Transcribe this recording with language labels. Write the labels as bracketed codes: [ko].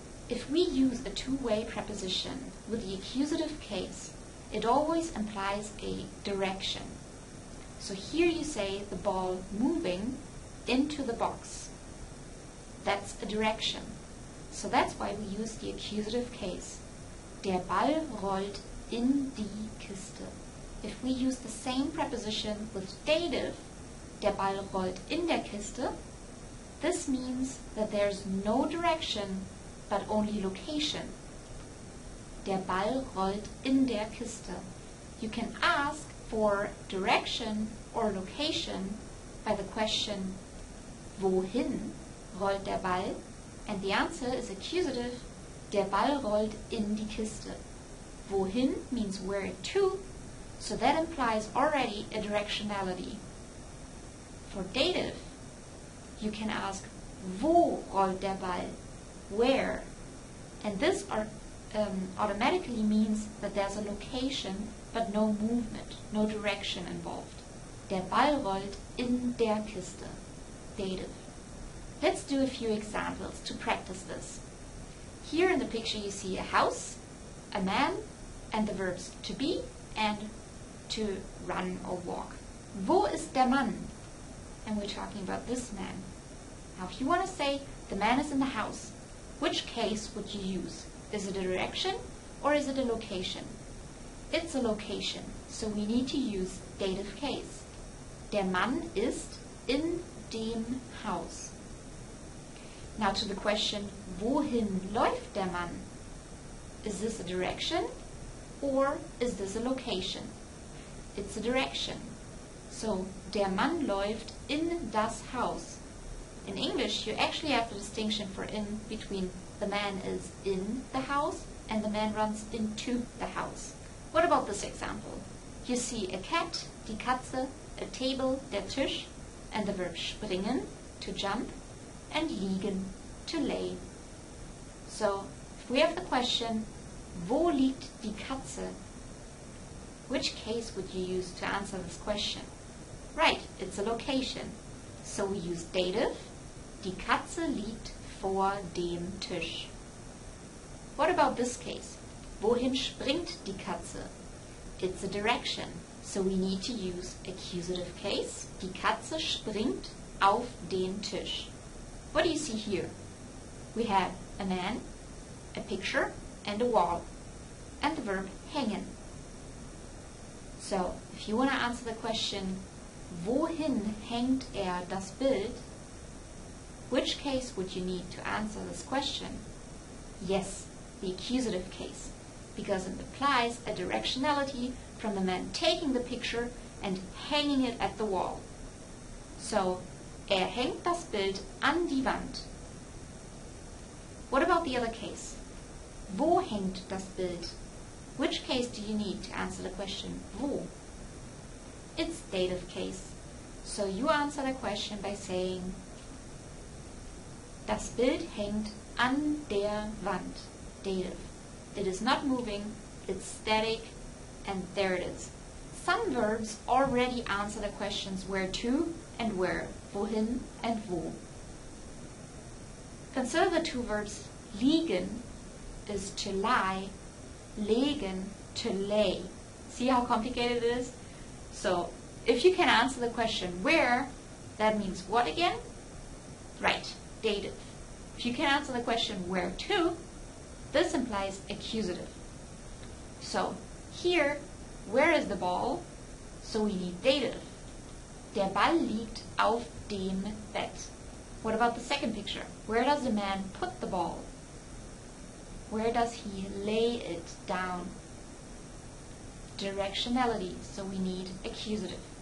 [en] If we use a two-way preposition with the accusative case, it always implies a direction. So here you say the ball moving into the box. That's a direction. So that's why we use the accusative case. [de] Der Ball rollt in die Kiste. [en] If we use the same preposition with dative, [de] der Ball rollt in der Kiste, [en] this means that there's no direction but only location. [de] Der Ball rollt in der Kiste. [en] You can ask for direction or location by the question, [de] wohin rollt der Ball? [en] And the answer is accusative, [de] der Ball rollt in die Kiste. [en] Wohin means where to, so that implies already a directionality. For dative, you can ask, [de] wo rollt der Ball? [en] Where? And this automatically means that there's a location but no movement, no direction involved. [de] Der Ball rollt in der Kiste. [en] Dative. Let's do a few examples to practice this. Here in the picture you see a house, a man, and the verbs to be and to run or walk. [de] Wo ist der Mann? [en] And we're talking about this man. Now if you want to say the man is in the house, which case would you use? Is it a direction or is it a location? It's a location, so we need to use dative case. [de] Der Mann ist in dem Haus. [en] Now to the question, [de] wohin läuft der Mann? [en] Is this a direction or is this a location? It's a direction. [de] So, der Mann läuft in das Haus. [en] In English, you actually have the distinction for in between the man is in the house and the man runs into the house. What about this example? You see a cat, die Katze, a table, der Tisch, and the verb springen, to jump, and liegen, to lay. So, if we have the question, [de] wo liegt die Katze? [en] Which case would you use to answer this question? Right, it's a location. So we use dative. [de] Die Katze liegt vor dem Tisch. [en] What about this case? [de] Wohin springt die Katze? [en] It's a direction. So we need to use accusative case. [de] Die Katze springt auf den Tisch. [en] What do you see here? We have a man, a picture, and a wall, and the verb hängen. So, if you want to answer the question, [de] wohin hängt das Bild? [en] Which case would you need to answer this question? Yes, the accusative case, because it implies a directionality from the man taking the picture and hanging it at the wall. [de] So, hängt das Bild an die Wand. [en] What about the other case? [de] Wo hängt das Bild? [en] Which case do you need to answer the question, wo? It's dative case. So you answer the question by saying, [de] das Bild hängt an der Wand. [en] Dative. It is not moving, it's static, and there it is. Some verbs already answer the questions where to and where, wohin and wo. Consider the two verbs liegen is to lie, legen, to lay. See how complicated it is? So if you can answer the question where, that means what again? Right, dative. If you can answer the question where to, this implies accusative. So here, where is the ball? So we need dative. [de] Der Ball liegt auf dem Bett. [en] What about the second picture? Where does the man put the ball? Where does he lay it down? Directionality, so we need accusative.